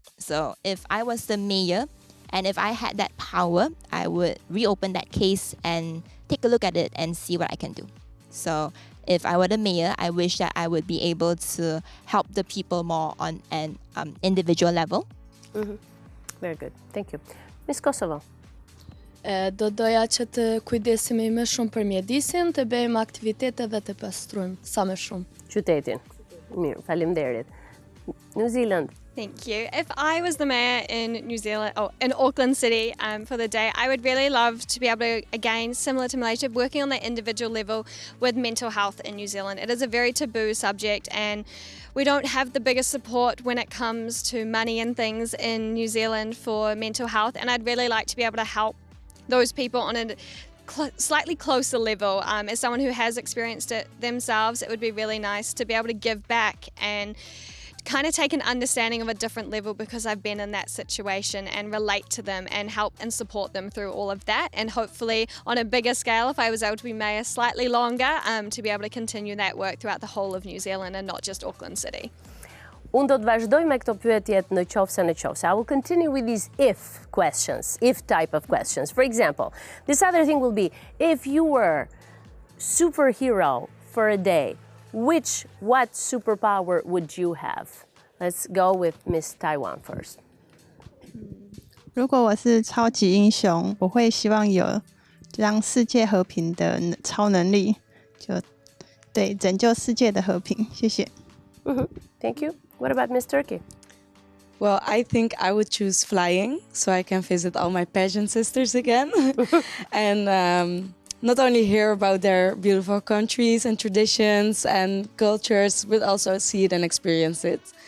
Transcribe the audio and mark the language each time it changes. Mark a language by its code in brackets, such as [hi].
[en] So if I was the mayor and if I had that power, I would reopen that case and take a look at it and see what I can do. So if I were the mayor, I wish that I would be able to help the people more on an individual level. Very good. Thank you. Miss Kosovo. [sq] Do doja që të kujdesemi më shumë për mjedisin, të bëjmë aktivitete dhe të pastrojmë sa më shumë. Qytetin. Mirë, faleminderit. New Zealand. [en] Thank you. If I was the mayor in New Zealand, or in Auckland City for the day, I would really love to be able to, again, similar to Malaysia, working on the individual level with mental health in New Zealand. It is a very taboo subject and we don't have the biggest support when it comes to money and things in New Zealand for mental health, and I'd really like to be able to help those people on a slightly closer level. As someone who has experienced it themselves, it would be really nice to be able to give back and kind of take an understanding of a different level because I've been in that situation and relate to them and help and support them through all of that, and hopefully on a bigger scale, if I was able to be mayor slightly longer, to be able to continue that work throughout the whole of New Zealand and not just Auckland City. [sq] Unë do të vazhdoj me këto pyetjet në qofse. [en] I will continue with these if questions, if type of questions. For example, this other thing will be, if you were superhero for a day, what superpower would you have? Let's go with Miss Taiwan first. [zh] 如果我是超级英雄，我会希望有让世界和平的超能力，就对拯救世界的和平。谢谢。 [en] Thank you. What about Miss Turkey? Well, I think I would choose flying so I can visit all my pageant sisters again. And not only hear about their beautiful countries and traditions and cultures, but also see it and experience it.